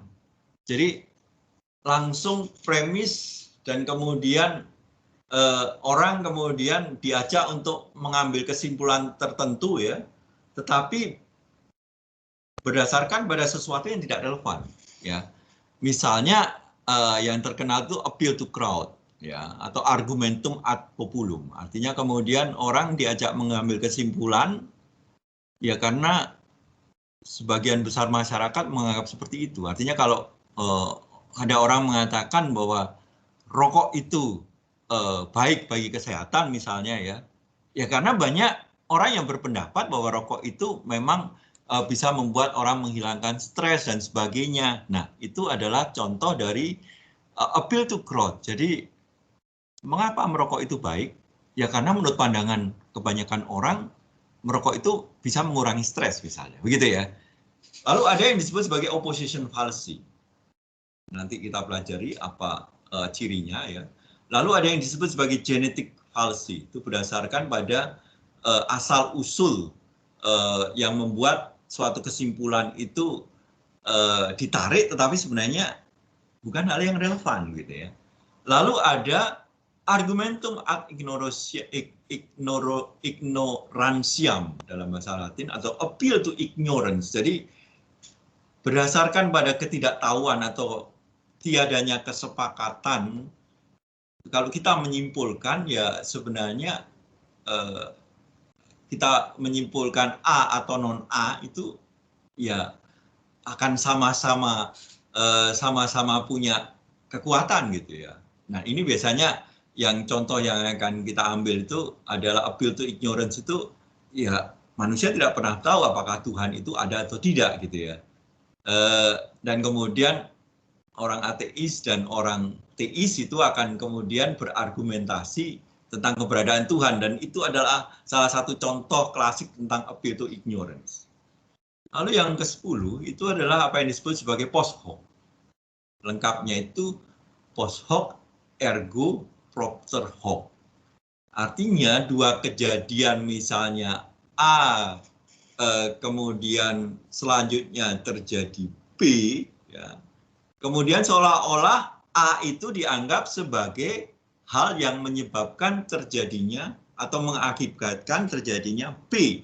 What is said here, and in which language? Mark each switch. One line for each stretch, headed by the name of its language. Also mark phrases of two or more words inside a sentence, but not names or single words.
Indonesian: Jadi langsung premis dan kemudian orang kemudian diajak untuk mengambil kesimpulan tertentu ya, tetapi berdasarkan pada sesuatu yang tidak relevan ya. Misalnya yang terkenal itu
English: appeal to crowd
Indonesian: ya, atau
Latin: argumentum ad populum.
Indonesian: Artinya kemudian orang diajak mengambil kesimpulan ya karena sebagian besar masyarakat menganggap seperti itu. Artinya kalau ada orang mengatakan bahwa rokok itu baik bagi kesehatan misalnya ya karena banyak orang yang berpendapat bahwa rokok itu memang bisa membuat orang menghilangkan stres dan sebagainya. Nah, itu adalah contoh dari
English: appeal to crowd.
Indonesian: Jadi, mengapa merokok itu baik? Ya karena menurut pandangan kebanyakan orang, merokok itu bisa mengurangi stres misalnya. Begitu ya. Lalu ada yang disebut sebagai
English: opposition fallacy.
Indonesian: Nanti kita pelajari apa cirinya ya. Lalu ada yang disebut sebagai
English: genetic fallacy.
Indonesian: Itu berdasarkan pada asal-usul yang membuat suatu kesimpulan itu ditarik, tetapi sebenarnya bukan hal yang relevan gitu ya. Lalu ada
Latin: argumentum ad ignorantiam
Indonesian: dalam bahasa Latin, atau
English: appeal to ignorance.
Indonesian: Jadi berdasarkan pada ketidaktahuan atau tiadanya kesepakatan, kalau kita menyimpulkan ya sebenarnya kita menyimpulkan A atau non A itu ya akan sama-sama punya kekuatan gitu ya. Nah, ini biasanya yang contoh yang akan kita ambil itu adalah
English: appeal to ignorance.
Indonesian: Itu ya manusia tidak pernah tahu apakah Tuhan itu ada atau tidak gitu ya. Dan kemudian orang ateis dan orang teis itu akan kemudian berargumentasi tentang keberadaan Tuhan, dan itu adalah salah satu contoh klasik tentang
English: appeal to ignorance.
Indonesian: Lalu yang ke-10 itu adalah apa yang disebut sebagai
Latin: post hoc.
Indonesian: Lengkapnya itu
Latin: post hoc ergo propter hoc.
Indonesian: Artinya dua kejadian misalnya A kemudian selanjutnya terjadi B, ya, kemudian seolah-olah A itu dianggap sebagai hal yang menyebabkan terjadinya atau mengakibatkan terjadinya B.